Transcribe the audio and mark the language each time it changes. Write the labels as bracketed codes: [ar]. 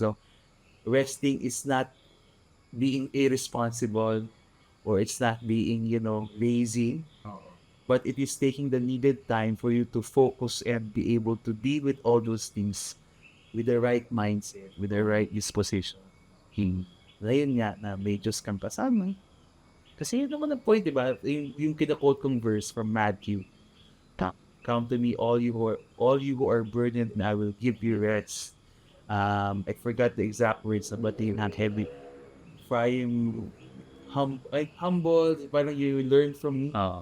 [en] No, resting is not being irresponsible, or it's not being lazy, but it is taking the needed time for you to focus and be able to deal with all those things with the right mindset, with the right disposition. [tl] Ngayon nga na may Diyos kang kasama. Kasi yun naman ang point, di ba? Yung kina-quote kong [en] verse from Matthew. Come to me, all you who are burdened, and I will give you rest. I forgot the exact words, but they not heavy. For I am humble, [tl] parang [en] you learn from me.